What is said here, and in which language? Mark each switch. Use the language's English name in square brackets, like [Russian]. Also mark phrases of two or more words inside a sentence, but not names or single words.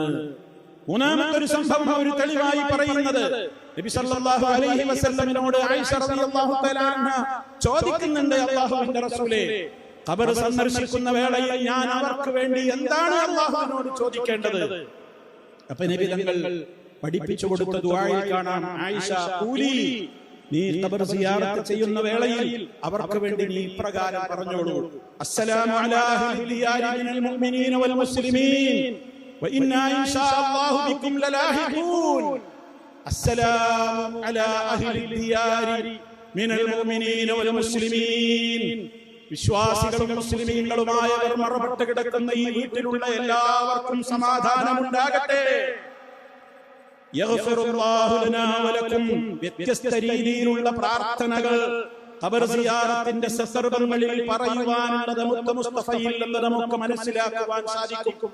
[Malayalam] മൂന്നാമത്തെ ഒരു സംഭവം ഒരു തെളിവായി പറയുന്നത്, നബി [Arabic] صلى الله عليه وسلم [Malayalam] ആയിഷ [Arabic] رضي الله تعالى عنها [Malayalam] ചോദിക്കുന്നുണ്ട്, അല്ലാഹുവിന്റെ റസൂലേ, ഖബർ സന്ദർശിക്കുന്ന വേളയിൽ ഞാൻ അവർക്ക് വേണ്ടി എന്താണ് അല്ലാഹുവിനോട് ചോദിക്കേണ്ടത്? അപ്പോൾ നബി തങ്ങൾ പഠിപ്പിച്ചു കൊടുത്ത ദുആയിൽ കാണാം, ആയിഷ ഖൂലി, നീ ഖബർ സിയാറത്ത് ചെയ്യുന്ന വേളയിൽ അവർക്ക് വേണ്ടി നീ ഇപ്രകാരം പറഞ്ഞോളൂ, [Arabic] السلام على أهل الديار من المؤمنين والمسلمين وإنا إن شاء الله بكم للاحقون السلام على أهل الديار من المؤمنين والمسلمين. [Malayalam] വിശ്വാസികളും മുസ്ലിമീങ്ങളുമായവർ മറപ്പെട്ട് കിടക്കുന്ന ഈ വീട്ടിലുള്ള എല്ലാവർക്കും സമാധാനമുണ്ടാകട്ടെ. [Arabic] يغفر الله لنا ولكم. [Malayalam] വ്യത്യസ്ത രീതിയിലുള്ള പ്രാർത്ഥനകൾ ഖബർ സിയാറത്തിന്റെ സന്ദർഭങ്ങളിൽ പറയുവാനുള്ളത് മുസ്തഫയിൽ നിന്ന് നമുക്ക് മനസ്സിലാക്കുവാൻ സാധിക്കും.